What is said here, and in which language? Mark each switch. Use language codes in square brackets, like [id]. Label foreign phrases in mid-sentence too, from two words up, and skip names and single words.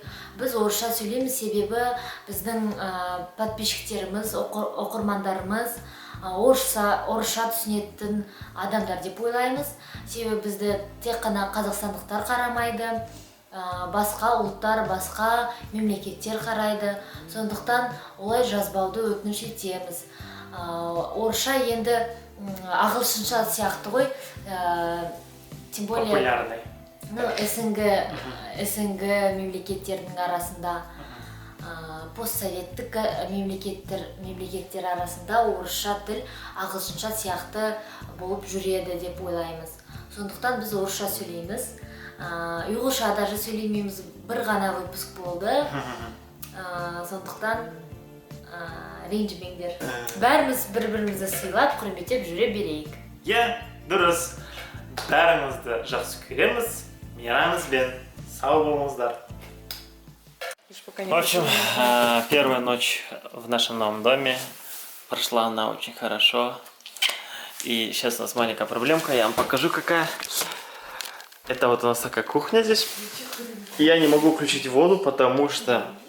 [kk] Біз орысша сөйлейміз, себебі біздің подписчиктеріміз, оқырмандарымыз орысша түсінетін адамдар деп ойлаймыз. Себебі бізді тек қана қазақстандықтар қарамайды, басқа ұлттар, басқа мемлекеттер қарайды. Сондықтан олай жазбауды өтініш етеміз. Орысша енді ағылшынша сияқты ғой, [ru] тем более популярный. [kk] СНГ мемлекеттердің арасында, постсоветтік мемлекеттер арасында орысша тіл ағылшынша сияқты болып жүреді деп ойлаймыз. Сондықтан біз орысша сөйлейміз. Ұйғырша даже сөйлемейміз, бір ғана выпуск болды. Сондықтан ренжімеңдер. Бәріміз бір-бірімізді сыйлап, құрметтеп жүре берейік. Дұрыс. Бәріңізді жақсы көреміз. Мейрамыңызбен сау болыңыздар. [ru] В общем, первая ночь в нашем новом доме. Прошла она очень хорошо. И сейчас у нас маленькая проблемка. Я вам покажу, какая. Это вот у нас такая кухня здесь. И я не могу включить воду, потому что...